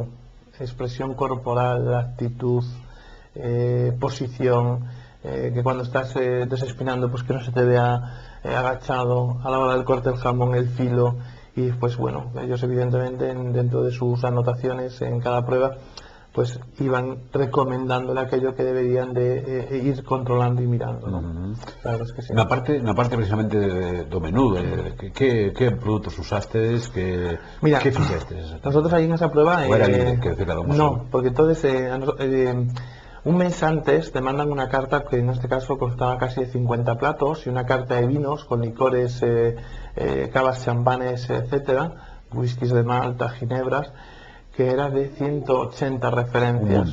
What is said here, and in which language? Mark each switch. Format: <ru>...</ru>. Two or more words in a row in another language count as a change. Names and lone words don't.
<es>Expresión corporal, actitud, posición, que cuando estás desespinando, pues que no se te vea agachado a la hora del corte del jamón, el filo. Y después, bueno, ellos evidentemente dentro de sus anotaciones en cada prueba, pues iban recomendándole aquello que deberían de ir controlando y mirando, ¿no? Claro, es que sí.</es> <gl>Na parte precisamente do menú, que produtos usastes, que fixestes?</gl> <es>Nosotros ahí en esa prueba... ¿O era libre, que decir cada uno? No, porque entonces un mes antes te mandan una carta que en este caso costaba casi de 50 platos y una carta de vinos con licores, cavas, champanes, etcétera, whiskies de Malta, ginebras, que era de 180 referencias.</es>